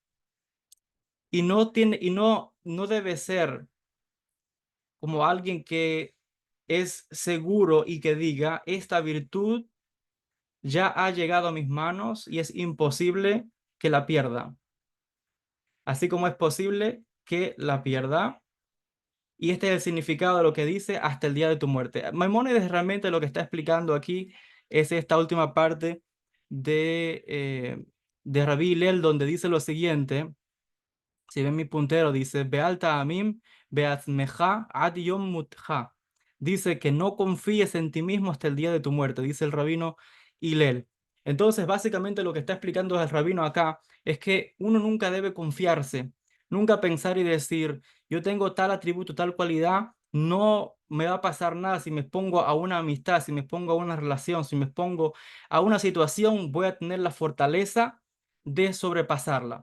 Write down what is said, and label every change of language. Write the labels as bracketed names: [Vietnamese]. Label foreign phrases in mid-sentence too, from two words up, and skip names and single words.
[Spanish] Y dice y no tiene, no debe ser como alguien que es seguro y que diga, esta virtud ya ha llegado a mis manos y es imposible que la pierda, así como es posible que la pierda. Y este es el significado de lo que dice hasta el día de tu muerte. Maimónides realmente lo que está explicando aquí es esta última parte de Rabí Hillel, donde dice lo siguiente. Si ven mi puntero, dice, [Hebrew] ואל תאמין בעצמך עד יום מותך. [Spanish] Dice que no confíes en ti mismo hasta el día de tu muerte, dice el rabino Hillel. Entonces, básicamente lo que está explicando el rabino acá es que uno nunca debe confiarse, nunca pensar y decir, yo tengo tal atributo, tal cualidad, no me va a pasar nada si me pongo a una amistad, si me pongo a una relación, si me pongo a una situación, voy a tener la fortaleza de sobrepasarla.